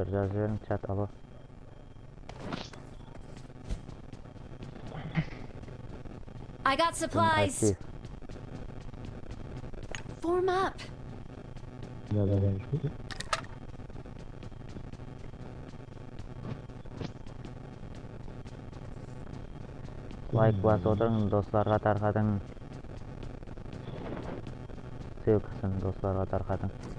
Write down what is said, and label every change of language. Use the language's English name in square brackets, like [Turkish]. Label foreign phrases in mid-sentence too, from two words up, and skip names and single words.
[Uzbek] Yozing chat alo. [English] I got supplies. [Uzbek] Aktiv. [English] Form up. [Uzbek] Layk bosib o'tiring, do'stlarga tarqating. Ссылкасын do'stlarga tarqating.